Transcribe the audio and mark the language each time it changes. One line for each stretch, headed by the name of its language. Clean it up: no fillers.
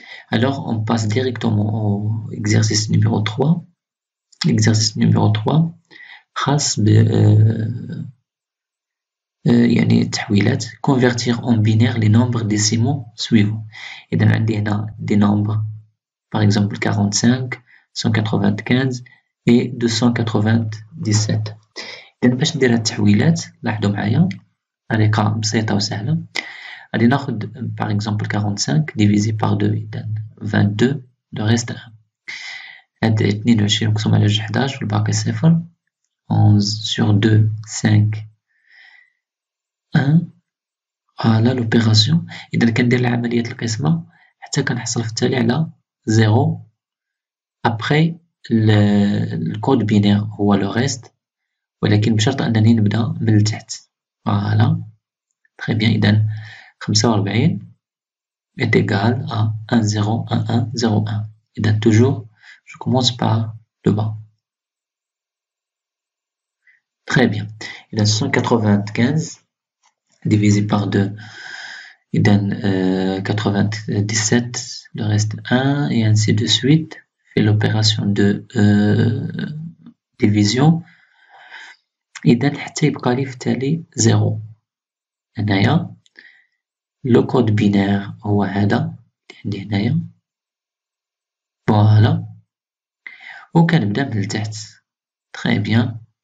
French: Alors, on passe directement au exercice numéro 3. L'exercice numéro 3
Arabic: خاص ب يعني التحويلات.
French: convertir en binaire les nombres décimaux suivants.
Arabic: إذا عندي هنا
French: des nombres par exemple 45, 195 et 297.
Arabic: إذا باش ندير هاد التحويلات لاحظوا معايا طريقة بسيطة وسهلة. غادي ناخد
French: par exemple 45 divisé par 2 إذا 22 le reste 1.
Arabic: هاد 22 مقسوم على 11 والباقي 0. 11 sur 2 5 1.
French: فوالا l'opération.
Arabic: إذا كندير عملية القسمة حتى كنحصل في التالي على 0. après الكود بينير هو لو ريست ولكن بشرط أنني نبدأ من التحت.
French: فوالا très bien. إذا 45 est égal à 1 0 1 1 0 1. إذا toujours je commence par le bas. Très bien. إذا 195 divisé par 2 إذا 97 le reste 1 et ainsi de suite. Fait l'opération de division.
Arabic: إذا حتى يبقى لي في التالي 0. هنايا لو كود بينير هو هذا اللي عندي هنايا. فوالا وكنبدا من التحت.
French: très bien.